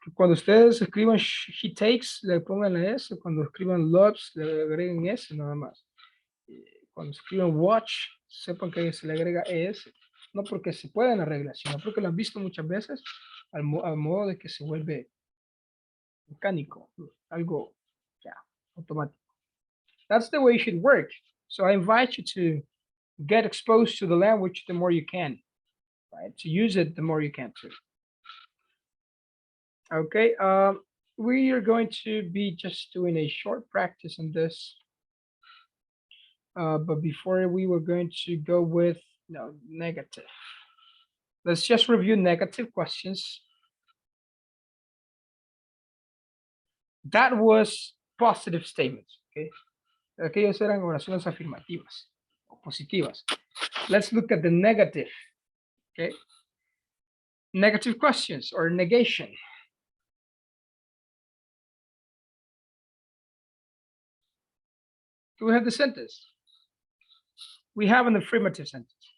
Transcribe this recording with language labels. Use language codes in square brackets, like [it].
[es] Cuando ustedes escriban he takes, le pongan la S, cuando escriban loves, le agreguen S nada más. Cuando escriban watch, sepan que se le agrega ES, no porque se pueden arreglar, sino porque lo han visto muchas veces al modo de que se vuelve mecánico, algo ya automático. [en] That's the way it should work. So I invite you to get exposed to the language the more you can, right? To use it the more you can too. Okay, we are going to be just doing a short practice on this. But before we were going to go with negative. Let's just review negative questions. That was positive statements, okay? [es] Aquellos eran oraciones afirmativas o positivas. [en] Let's look at the negative, okay? Negative questions or negation. Do we have the sentence? We have an affirmative sentence.